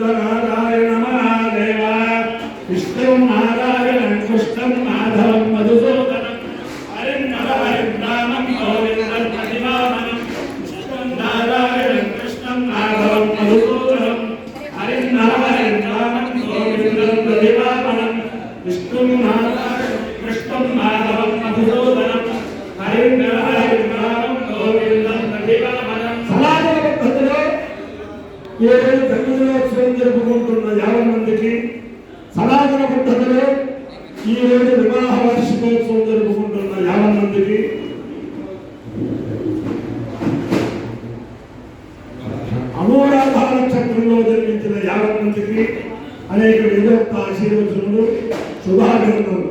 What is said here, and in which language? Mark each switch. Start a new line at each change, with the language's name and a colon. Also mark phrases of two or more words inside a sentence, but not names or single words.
Sanskrit: नारायण महादेव विष्णु नारायण कृष्ण माधव मधुसूदन हरिनाम गोविंद विष्णु नारायण कृष्ण माधव मधुसूदन हरिनाम गोविंद विष्णु नारायण कृष्ण माधव मधुसूदन
Telugu: జన్మదినోత్సవం జరుపుకుంటున్న 50 మందికి సనాతన పద్ధతిలో ఈ రోజు వివాహ వార్షికోత్సవం జరుపుకుంటున్న 50 మందికి అనురాధ నక్షత్రంలో జన్మించిన 50 మందికి అనేక విధోక్త ఆశీర్వచనలు శుభాభినందనలు.